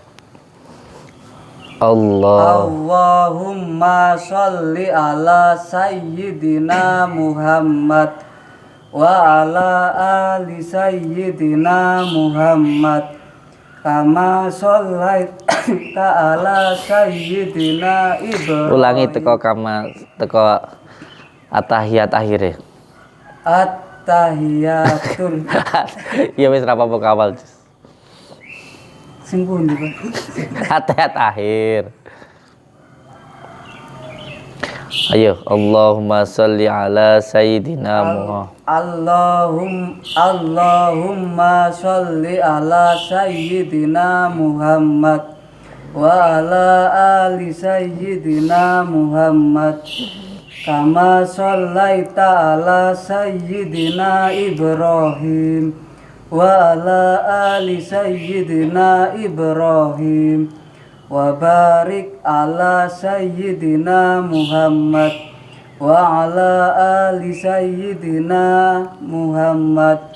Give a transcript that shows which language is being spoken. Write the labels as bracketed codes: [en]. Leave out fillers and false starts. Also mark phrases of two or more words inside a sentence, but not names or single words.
[ar] اللهم صل على سيدنا محمد وعلى آل سيدنا محمد كما صليت على سيدنا إبراهيم. [jv] Ulangi teko at-tahiyat akhire. [ar] التحيات. [jv] Ya wis ra apa-apa kawal. Sing pundi, Pak? [ar] التحيات الأخير. Ayo, اللهم صل على سيدنا محمد. اللهم صل على سيدنا محمد وعلى آل سيدنا محمد كما صليت على سيدنا إبراهيم وعلى آل سيدنا إبراهيم وبارك على سيدنا محمد وعلى آل سيدنا محمد wa ala ali sayyidina Muhammad